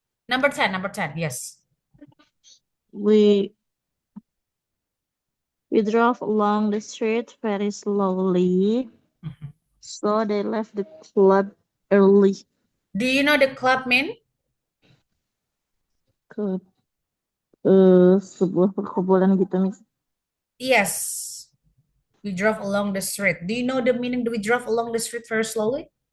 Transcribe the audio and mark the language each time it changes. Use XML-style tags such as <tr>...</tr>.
<en>Number 10, yes. We drove along the street very slowly, Mhm. so they left the club early. Do you know the club mean?</en> <id>Ke sebuah perkumpulan gitu Miss.</id> <en>Yes. We drove along the street. Do you know the meaning we drove along the street very slowly?</en>